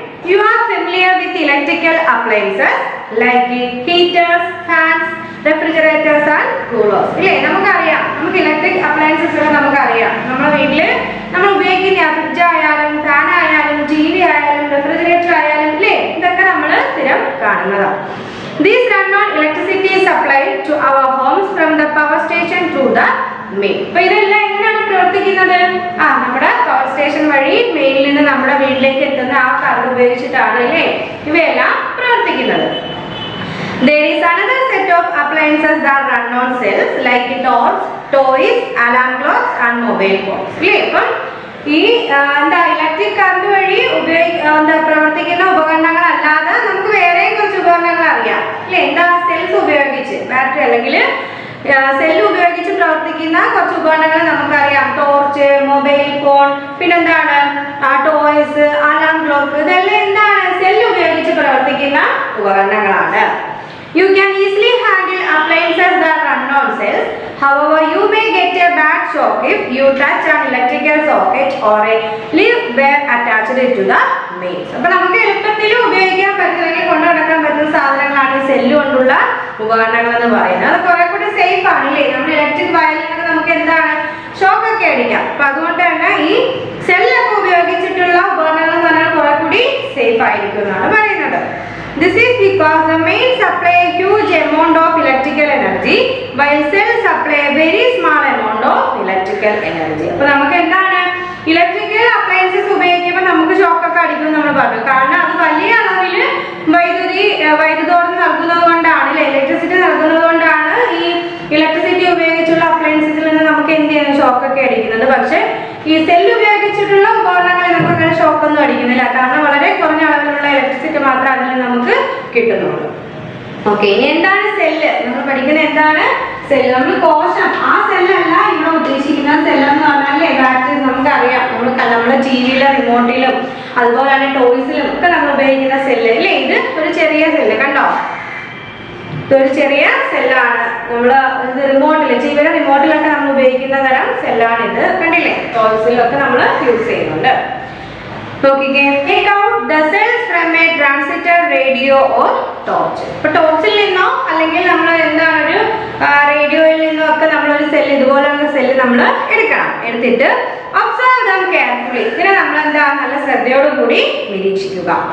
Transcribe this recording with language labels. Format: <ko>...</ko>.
<en>You are familiar with electrical appliances like heaters, fans, refrigerators and coolers.</en> <ml>ഇല്ലേ, നമുക്കറിയാം. നമുക്ക് electric appliances നമുക്കറിയാം. നമ്മുടെ വീട്ടിൽ നമ്മൾ ഉപയോഗിക്കുന്ന ഫ്രിഡ്ജ് ആയാലും ഫാൻ ആയാലും TV ആയാലും റെഫ്രിജറേറ്റർ ആയാലും ഇല്ലേ, ഇതൊക്കെ നമ്മൾ സ്ഥിരം കാണുന്നതാണ്.</ml> <en>These run on electricity supplied to our homes from the power station through the main.</en> <ml>അപ്പോൾ ഇതെല്ലാം എങ്ങനെയാണ് പ്രവർത്തിക്കുന്നത്? നമ്മുടെ പവർ സ്റ്റേഷൻ വഴി മെയിനിൽ നിന്ന് നമ്മുടെ വീട്ടിലേക്ക് എത്തുന്ന ആ കറണ്ട് ഉപയോഗിച്ചിട്ടാണ് അല്ലേ ഇവയെല്ലാം പ്രവർത്തിക്കുന്നത്.</ml> <en>There is another set of appliances that run on cells like torch, toys, alarm clocks and mobile phones.</en> <ml>ഇല്ലേ, അപ്പം ഈ ഇലക്ട്രിക് കറണ്ട് വഴി പ്രവർത്തിക്കുന്ന ഉപകരണങ്ങൾ അല്ലാതെ നമുക്ക് വേറെയും കുറച്ച് ഉപകരണങ്ങൾ അറിയാം അല്ലേ. എന്താ? സെൽസ് ഉപയോഗിച്ച്, ബാറ്ററി അല്ലെങ്കിൽ സെല്ല് ഉപയോഗിച്ച് പ്രവർത്തിക്കുന്ന കുറച്ച് ഉപകരണങ്ങൾ നമുക്കറിയാം. ടോർച്ച്, മൊബൈൽ ഫോൺ, പിന്നെന്താണ് ടോയ്സ്, അലാം ക്ലോക്ക്, ഇതെല്ലാം എന്താണ്? സെല്ല് ഉപയോഗിച്ച് പ്രവർത്തിക്കുന്ന ഉപകരണങ്ങളാണ്.</ml> <en>You can easily handle appliances that run on cells. However, you may get a bad shock if you touch an electrical socket or a live wire attached to the mains.</en> <ml>അപ്പോൾ നമുക്ക് എളുപ്പത്തിൽ ഉപയോഗിക്കാൻ പറ്റുന്ന, കൊണ്ടു നടക്കാൻ പറ്റുന്ന സാധനങ്ങളാണ് ഈ സെല്ല് കൊണ്ടുള്ള ഉപകരണങ്ങൾ എന്ന് പറയുന്നത്. അത് കുറെ കൂടി സേഫ് ആണ് അല്ലേ. നമ്മൾ ഇലക്ട്രിക് വയറിലൊക്കെ നമുക്ക് എന്താണ് ഷോക്ക് ഒക്കെ അടിക്കാം. അപ്പൊ അതുകൊണ്ട് തന്നെ ഈ സെല്ലൊക്കെ ഉപയോഗിച്ചിട്ടുള്ള ഉപകരണങ്ങൾ എന്ന് പറഞ്ഞാൽ കുറെ കൂടി സേഫ് ആയിരിക്കും എന്നാണ് പറയുന്നത്.</ml> <en>This is because the main supply a huge amount of electrical energy while cells supply a very small amount of electrical energy.</en> <ml>അപ്പോൾ നമുക്ക് എന്താണ് ഇലക്ട്രിക്കൽ അപ്ലയൻസസ് ഉപയോഗിക്കുമ്പോൾ നമുക്ക് ഷോക്ക് ഒക്കെ അടിക്കും നമ്മൾ പറഞ്ഞു. കാരണം അത് വലിയ അളവിൽ വൈദ്യുതോർജ്ജം നൽകുന്നത് കൊണ്ടാണ് അല്ലെ, ഇലക്ട്രിസിറ്റി നൽകുന്നത് കൊണ്ടാണ് ഈ ഇലക്ട്രിസിറ്റി ഉപയോഗിച്ചുള്ള അപ്ലയൻസസിൽ നിന്ന് നമുക്ക് എന്ത് ചെയ്യുന്നത്, ഷോക്ക് ഒക്കെ അടിക്കുന്നത്. പക്ഷെ ഈ സെല്ല് ഉപയോഗിച്ചിട്ടുള്ള ഉപകരണങ്ങളിൽ നമുക്ക് അങ്ങനെ ഷോക്ക് ഒന്നും അടിക്കുന്നില്ല. കാരണം വളരെ കുറഞ്ഞ അളവിലുള്ള ഇലക്ട്രിസിറ്റി മാത്രമേ അതിൽ നമുക്ക് കിട്ടുന്നുള്ളൂ. ഓക്കെ, ഇനി എന്താണ് സെല്ല്? നമ്മൾ പഠിക്കുന്നത് എന്താണ് സെല്ല്? നമ്മൾ കോശം, ആ സെല്ലല്ല ഇവിടെ ഉദ്ദേശിക്കുന്ന സെല്ലെന്ന് പറഞ്ഞാൽ ബാറ്ററി നമുക്കറിയാം. നമ്മുടെ ടിവിയിലും റിമോട്ടിലും അതുപോലെ തന്നെ ടോയ്സിലും ഒക്കെ നമ്മൾ ഉപയോഗിക്കുന്ന സെല്ല് അല്ലേ. ഇത് ഒരു ചെറിയ സെല്ല് കണ്ടോ, ഇതൊരു ചെറിയ സെല്ലാണ്. നമ്മൾ റിമോട്ടിൽ, ടിവിയുടെ റിമോട്ടിലൊക്കെ നമ്മൾ ഉപയോഗിക്കുന്ന തരം സെല്ലാണിത്. കണ്ടില്ലേ, ടോയ്സിലൊക്കെ നമ്മൾ യൂസ് ചെയ്യുന്നുണ്ട്. നോക്കിക്കേ,</ml> <en>take out the cells from a transistor, radio or torch.</en> <ml>ഇപ്പോൾ ടോർച്ചിൽ നിന്നോ അല്ലെങ്കിൽ നമ്മൾ എന്താണ് ഒരു റേഡിയോയിൽ നിന്നോ ഒക്കെ നമ്മളൊരു സെല്ല്, ഇതുപോലുള്ള സെല്ല് നമ്മൾ എടുക്കണം. എടുത്തിട്ട്</ml> <en>observe them carefully.</en> <ml>ഇതിനെ നമ്മൾ എന്താ നല്ല ശ്രദ്ധയോടുകൂടി നിരീക്ഷിക്കുക.</ml>